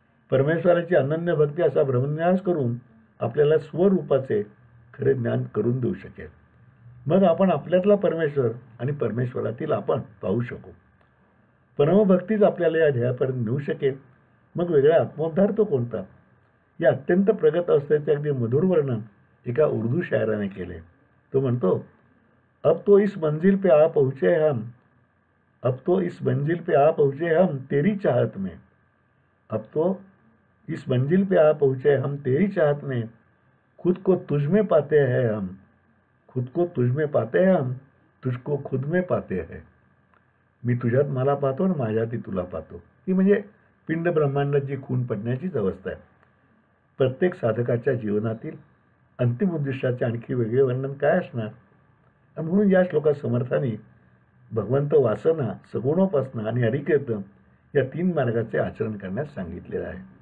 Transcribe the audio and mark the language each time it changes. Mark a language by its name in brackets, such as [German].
[Marathi] परमेश्वराची अनन्य भक्ती असा ब्रह्मन्यास करून आपल्याला स्वरूपाचे खरे ज्ञान करून देऊ शकेल. मग आपण आपल्यातला परमेश्वर आणि परमेश्वरातील आपण पाहू शकू. परमभक्तीच आपल्याला या ध्येयापर्यंत नेऊ शकेल. मग वेगळा आत्मोद्धार तो कोणता? या अत्यंत प्रगत अवस्थेचे अगदी मधुर वर्णन एका उर्दू शायराने केले. तो म्हणतो, [Hindi] अब तो इस मंजिल पे आ पहुँचे हम, अब तो इस मंजिल पे आ पहुँचे हम तेरी चाहत में, अब तो इस मंजिल पे आ पहुँचे हम तेरी चाहत में, खुद को तुझ में पाते हैं हम, खुद को तुझ में पाते हैं हम, तुझको खुद में पाते हैं. [Marathi] मी तुझ्यात मला पाहतो आणि माझ्यात तुला पाहतो. ती म्हणजे पिंड ब्रह्मांडाची खून पडण्याचीच अवस्था आहे. प्रत्येक साधकाच्या जीवनातील अंतिम उद्दिष्टाचे आणखी वेगळे वर्णन काय असणार? म्हणून या श्लोकात समर्थांनी भगवंत वासना, सगुणोपासना आणि हरिकीर्तन या 3 मार्गाचे आचरण करण्यास सांगितलेले आहे.